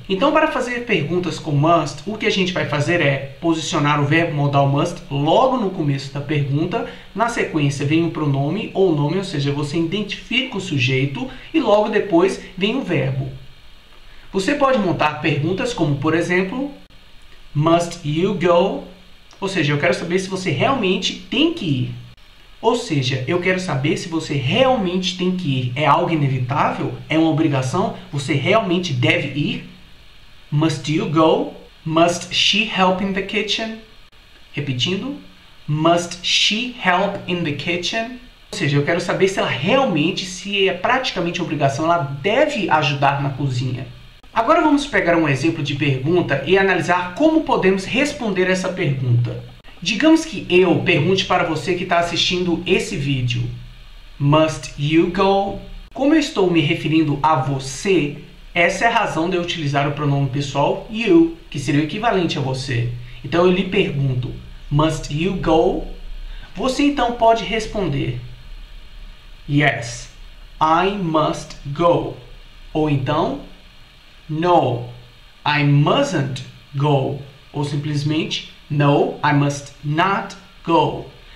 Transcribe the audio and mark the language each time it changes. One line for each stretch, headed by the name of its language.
Portuguese: Então, para fazer perguntas com must, o que a gente vai fazer é posicionar o verbo modal must logo no começo da pergunta, na sequência vem o pronome ou nome, ou seja, você identifica o sujeito e logo depois vem o verbo. Você pode montar perguntas como, por exemplo,
English: must you go?
Portuguese: Ou seja, eu quero saber se você realmente tem que ir. Ou seja, eu quero saber se você realmente tem que ir. É algo inevitável? É uma obrigação? Você realmente deve ir?
English: Must you go? Must she help in the kitchen?
Portuguese: Repetindo.
English: Must she help in the kitchen?
Portuguese: Ou seja, eu quero saber se ela realmente, se é praticamente obrigação, ela deve ajudar na cozinha. Agora vamos pegar um exemplo de pergunta e analisar como podemos responder essa pergunta. Digamos que eu pergunte para você que está assistindo esse vídeo.
English: Must you go?
Portuguese: Como eu estou me referindo a você, essa é a razão de eu utilizar o pronome pessoal you, que seria o equivalente a você. Então eu lhe pergunto,
English: must you go?
Portuguese: Você então pode responder,
English: yes, I must go.
Portuguese: Ou então,
English: no, I mustn't go.
Portuguese: Ou simplesmente,
English: no, I must not go.